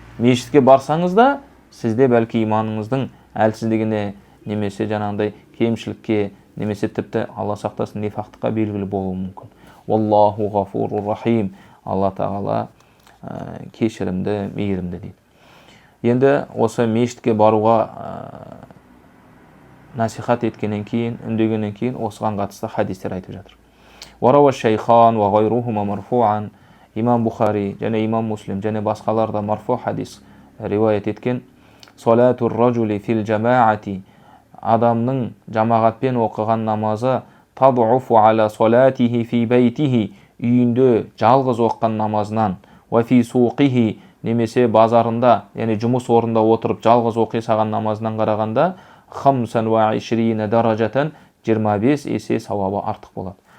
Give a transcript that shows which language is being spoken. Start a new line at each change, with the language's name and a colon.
Kazakh: Мешітке барсаңыз да, сізде бәлки иманыңыздың әлсіздігіне, немесе жаңағыдай кемшілікке, немесе тіпті Алла сақтасын нифақтыққа белгілі болуы мүмкін.
Arabic: Wallahu гафурур рахим.
Kazakh: Алла тағала кешірімді, мейірімді дейді. Енді осы мешітке баруға насихат еткеннен кейін, үндегеннен кейін осыған қатысты хадистер айтып жатыр.
Arabic: Варауа шейхан ва гайрухума марфуан.
Kazakh: Имам Бухари және имам Муслим және басқалар да марфу хадис риуаят еткен.
Arabic: Салатур ражули фил жамаати,
Kazakh: адамның жамағатпен оқыған намазы
Arabic: тадуфу аля салатихи фи бейтихи,
Kazakh: үйінде жалғыз оққан намазынан,
Arabic: ва фи суқихи,
Kazakh: немесе базарында, яғни жұмыс орында отырып жалғыз оқи саған намазынан қарағанда 25 даражатан 25 есе сауабы артық болады.